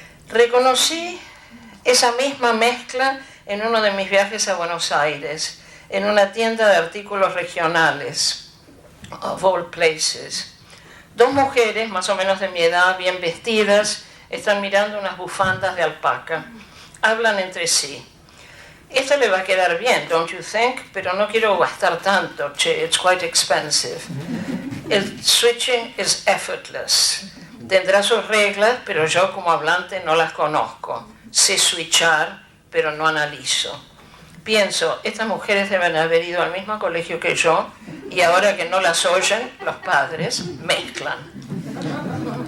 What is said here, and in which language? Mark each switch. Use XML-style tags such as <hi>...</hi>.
<es>Reconocí esa misma mezcla en uno de mis viajes a Buenos Aires, en una tienda de artículos regionales,</es> <en>of all places.</en> <es>2 mujeres, más o menos de mi edad, bien vestidas, están mirando unas bufandas de alpaca. Hablan entre sí. Esta le va a quedar bien,</es> <en>don't you think?</en> <es>Pero no quiero gastar tanto, che,</es> <en>it's quite expensive.</en> <es>El</es> <en>switching is effortless.</en> <es>Tendrá sus reglas, pero yo como hablante no las conozco. Sé switchar, pero no analizo. Pienso, estas mujeres deben haber ido al mismo colegio que yo y ahora que no las oyen, los padres mezclan.</es>